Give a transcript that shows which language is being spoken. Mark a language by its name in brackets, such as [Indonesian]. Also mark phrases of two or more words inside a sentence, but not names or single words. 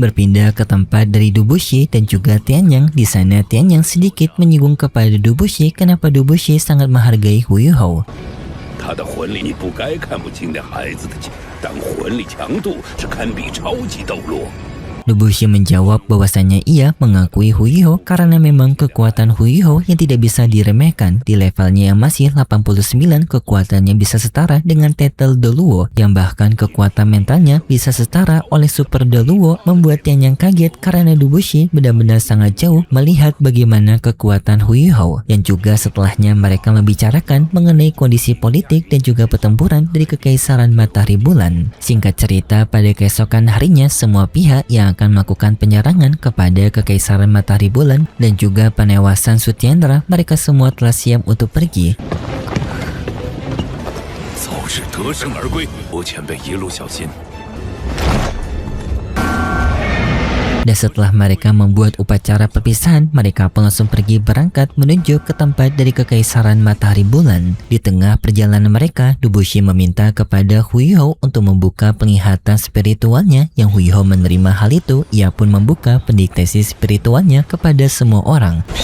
[Indonesian] Berpindah ke tempat dari Dubushi dan juga Tianyang, di sana Tianyang sedikit menyinggung kepada Dubushi kenapa Dubushi sangat menghargai Huiho. [Chinese] 他的魂力你不该看不清那孩子的劲，但魂力强度是堪比超级斗罗。 [Indonesian] Dubushi menjawab bahwasanya ia mengakui Huiho karena memang kekuatan Huiho yang tidak bisa diremehkan. Di levelnya yang masih 89, kekuatannya bisa setara dengan Tetel Deluo, yang bahkan kekuatan mentalnya bisa setara oleh Super Deluo, membuat Tianyang kaget karena Dubushi benar-benar sangat jauh melihat bagaimana kekuatan Huiho. Yang juga setelahnya mereka membicarakan mengenai kondisi politik dan juga pertempuran dari Kekaisaran Matahari Bulan. Singkat cerita, pada keesokan harinya semua pihak yang akan melakukan penyerangan kepada Kekaisaran Matahari Bulan dan juga penewasan Sutiandra, mereka semua telah siap untuk pergi. [Chinese] 早日得胜而归，我前辈一路小心。 [Indonesian] Dan setelah mereka membuat upacara perpisahan, mereka pun langsung pergi berangkat menuju ke tempat dari Kekaisaran Matahari Bulan. Di tengah perjalanan mereka, Dubushi meminta kepada Huiho untuk membuka penglihatan spiritualnya. Yang Huiho menerima hal itu, ia pun membuka pendiktasi spiritualnya kepada semua orang.